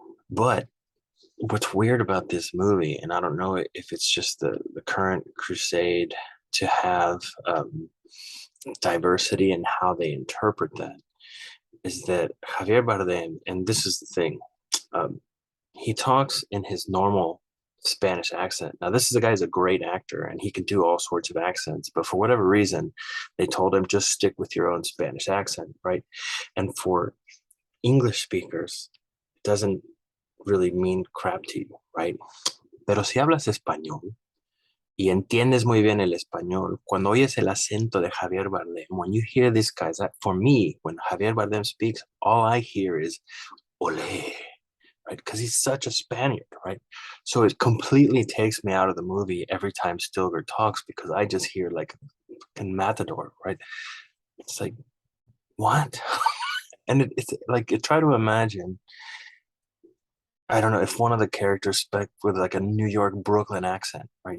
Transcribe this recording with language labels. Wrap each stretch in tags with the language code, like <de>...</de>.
<en>But what's weird about this movie, and I don't know if it's just the current crusade to have diversity in how they interpret that, is that Javier Bardem, and this is the thing, um, he talks in his normal Spanish accent. Now, this is a guy who's a great actor and he can do all sorts of accents, but for whatever reason, they told him just stick with your own Spanish accent, right? And for English speakers, it doesn't really mean crap to you, right?</en> <es>Pero si hablas español y entiendes muy bien el español, cuando oyes el acento de Javier Bardem,</es> <en>when you hear this guy, for me, when Javier Bardem speaks, all I hear is ole, right? Because he's such a Spaniard, right? So it completely takes me out of the movie every time Stilgar talks because I just hear like a matador, right? It's like, what? And it's like, try to imagine, I don't know, if one of the characters spoke with like a New York, Brooklyn accent, right?</en>